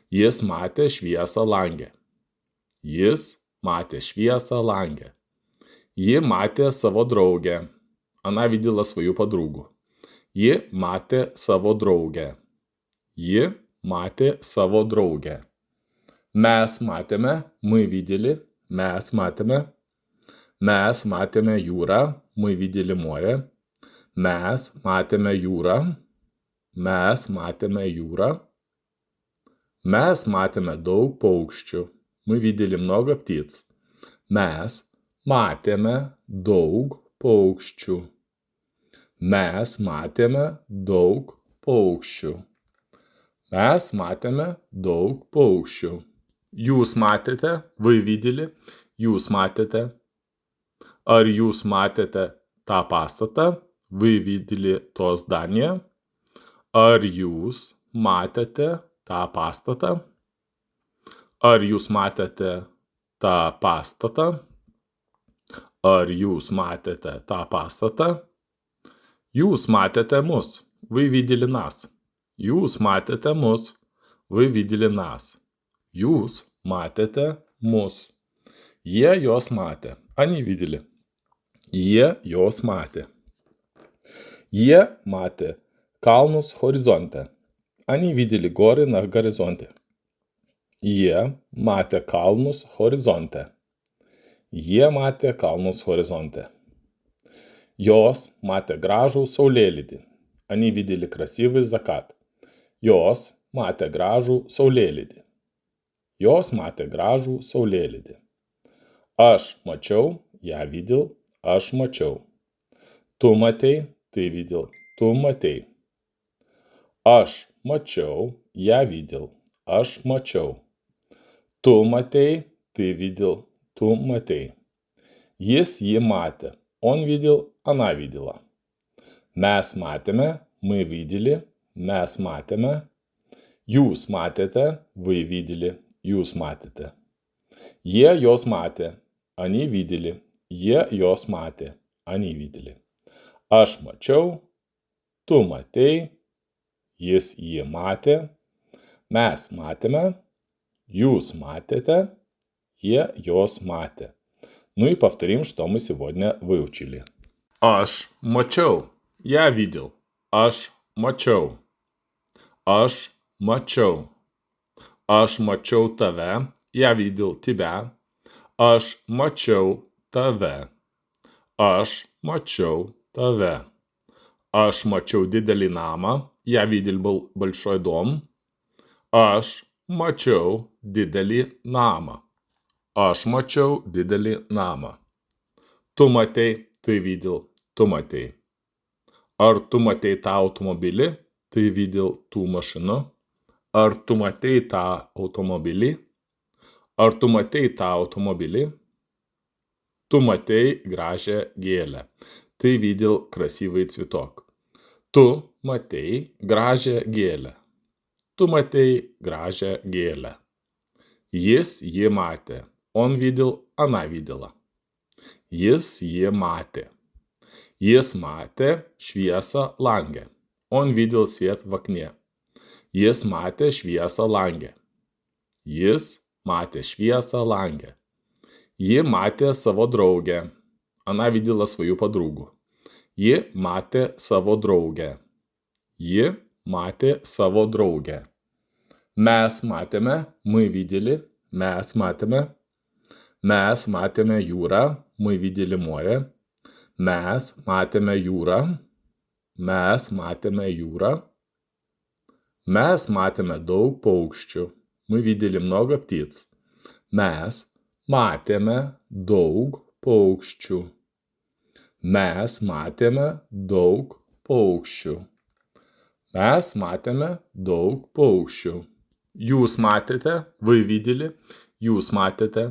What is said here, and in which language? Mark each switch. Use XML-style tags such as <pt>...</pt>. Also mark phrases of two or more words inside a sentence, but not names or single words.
<lt>Jis matė šviesą langę. Jis matė šviesą langę. Ji matė savo draugę.</lt> <ru>Она видела свою подругу.</ru> <lt>Ji matė savo draugę. Ji matė savo draugę. Mes matėme,</lt> <ru>мы видели,</ru> <lt>mes matėme. Mes matėme jūrą,</lt> <ru>мы видели море.</ru> <lt>Mes matėme jūrą. Mes matėme jūrą. Mes matėme daug paukščių.</lt> <ru>Мы видели много птиц.</ru> <lt>Mes matėme daug paukščių. Mes matėme daug paukščių. Mes matėme daug paukščių. Jūs matėte,</lt> <ru>вы видели,</ru> <lt>jūs matėte. Ar jūs matėte tą pastatą,</lt> <ru>вы видели то здание.</ru> <lt>Ar jūs matėte tą pastatą? Ar jūs matėte tą pastatą? Ar jūs matėte tą pastatą? Jūs matėte mus,</lt> <ru>вы видели нас.</ru> <lt>Jūs matėte mus,</lt> <ru>вы видели нас.</ru> <lt>Jūs matėte mus. Jie jos matė,</lt> <ru>они видели.</ru> <lt>Jie jos matė. Jie matė kalnus horizonte.</lt> <ru>Они видели горы на горизонте.</ru> <lt>Jie matė kalnus horizonte. Jie matė kalnus horizonte. Jos matė gražų saulėlydį.</lt> <ru>Они видели красивый закат.</ru> <lt>Jos matė gražų saulėlydį. Jos matė gražų saulėlydį. Aš mačiau,</lt> <ru>я видел,</ru> <lt>aš mačiau. Tu matei,</lt> <ru>ты видел,</ru> <lt>tu matei. Aš mačiau,</lt> <ru>я видел,</ru> <lt>aš mačiau. Tu matei,</lt> <ru>ты видел,</ru> <lt>tu matei. Jis jį matė.</lt> <ru>Он видел, она видела.</ru> <lt>Mes matėme,</lt> <ru>мы видели,</ru> <lt>mes matėme. Jūs matėte,</lt> <ru>вы видели,</ru> <lt>jūs matėte. Jie jos matė,</lt> <ru>они видели,</ru> <lt>jie jos matė,</lt> <ru>они видели.</ru> <lt>Aš mačiau, tu matei, jis jį matė, mes matėme, jūs матете, jie jos матė.</lt> <ru>Ну и повторим, что мы сегодня выучили.</ru> <lt>Aš mačiau,</lt> <ru>я видел.</ru> <lt>Aš mačiau. Aš mačiau. Aš mačiau tave,</lt> <ru>я видел тебя.</ru> <lt>Aš mačiau tave. Aš mačiau tave. Aš mačiau didelį namą,</lt> <ru>я видел большой дом.</ru> <lt>Aš mačiau didelį namą. Aš mačiau didelį namą. Tu matei,</lt> <ru>ты видел,</ru> <lt>tu matei. Ar tu matei tą automobilį,</lt> <ru>ты видел ту машину.</ru> <lt>Ar tu matei tą automobilį? Ar tu matei tą automobilį? Tu matei gražią gėlę.</lt> <ru>Ты видел красивый цветок.</ru> <lt>Tu matei gražią gėlę. Tu matei gražią gėlę. Jis jį matė.</lt> <ru>Он видел, она видела.</ru> <lt>Jis jį matė. Jis matė šviesą langę.</lt> <ru>Он видел свет в окне.</ru> <lt>Jis matė šviesą langę. Jis matė šviesą langę. Ji matė savo draugę.</lt> <ru>Она видела свою подругу.</ru> <lt>Ji matė savo draugę. Ji matė savo draugę. Mes matėme,</lt> <ru>мы видели,</ru> <lt>mes matėme. Mes matėme jūrą,</lt> <ru>мы видели море.</ru> <lt>Mes matėme jūrą. Mes matėme jūrą. Mes matėme daug paukščių.</lt> <ru>Мы видели много птиц.</ru> <lt>Mes matėme daug paukščių. Mes matėme daug paukščių. Mes matėme daug paukščių. Jūs matėte,</lt> <ru>вы видели,</ru> <lt>jūs matėte.</lt>